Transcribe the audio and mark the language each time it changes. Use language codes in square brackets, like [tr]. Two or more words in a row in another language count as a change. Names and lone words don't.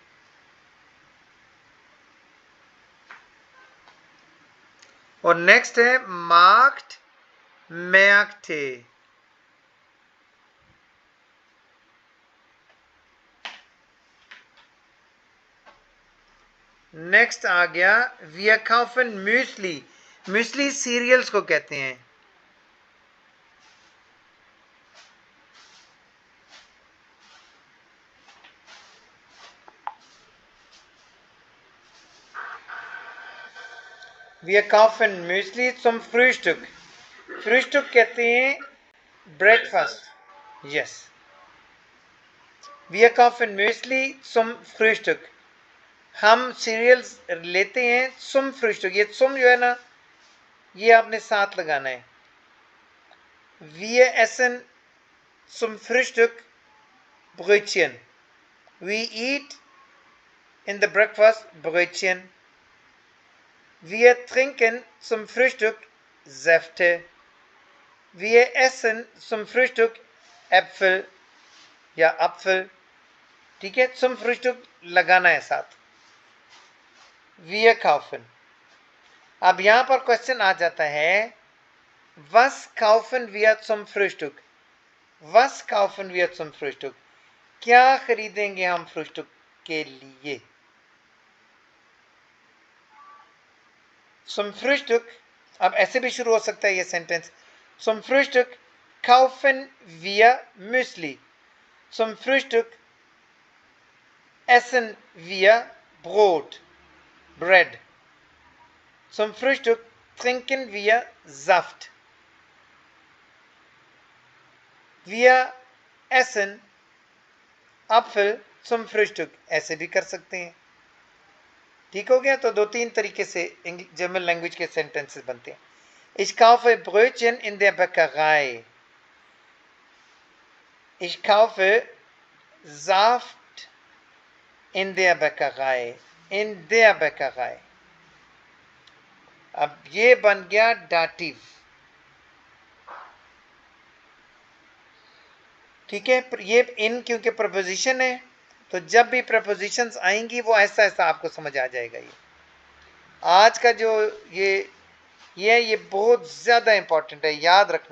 [hi] और नेक्स्ट है मार्क्ट, मैक्टे। नेक्स्ट आ गया [de] wir kaufen [hi] म्यूसली। म्यूसली सीरियल्स को कहते हैं। [de] wir kaufen म्यूसली zum Frühstück। [hi] फ्रूस्टुक कहते हैं ब्रेकफास्ट, यस। [de] wir kaufen म्यूसली zum Frühstück, [hi] हम सीरियल्स लेते हैं [de] zum Frühstück। [hi] ये [de] zum [hi] जो है ना ये आपने साथ लगाना है। [de] wir essen zum Frühstück Brötchen, [en] we eat in the breakfast [de] Brötchen, wir trinken zum Frühstück Säfte, wir essen zum Frühstück Äpfel या Apfel, [hi] ठीक है। [de] zum Frühstück [hi] लगाना है साथ। [de] wir kaufen। [hi] अब यहां पर क्वेश्चन आ जाता है [de] was kaufen wir zum Frühstück, was kaufen wir zum Frühstück, [hi] क्या खरीदेंगे हम फ्रूस्टुक के लिए। [de] zum Frühstück, [hi] अब ऐसे भी शुरू हो सकता है ये सेंटेंस, [de] zum Frühstück kaufen wir Müsli, zum Frühstück essen wir Brot, bread, zum Frühstück trinken wir Saft. Wir essen Apfel zum Frühstück. [hi] ऐसे भी कर सकते हैं। ठीक हो गया। तो 2-3 तरीके से [en] German language [hi] के सेंटेंसेस बनते हैं। [de] Ich kaufe Brötchen in der Bäckerei. Ich kaufe Saft in der Bäckerei. In der Bäckerei. [hi] अब ये बन गया डाटिव। ठीक है। ये इन क्योंकि प्रपोजिशन है, तो जब भी प्रपोजिशंस आएंगी वो ऐसा ऐसा आपको समझ आ जाएगा। ये आज का जो ये बहुत ज़्यादा इंपॉर्टेंट है, याद रखना।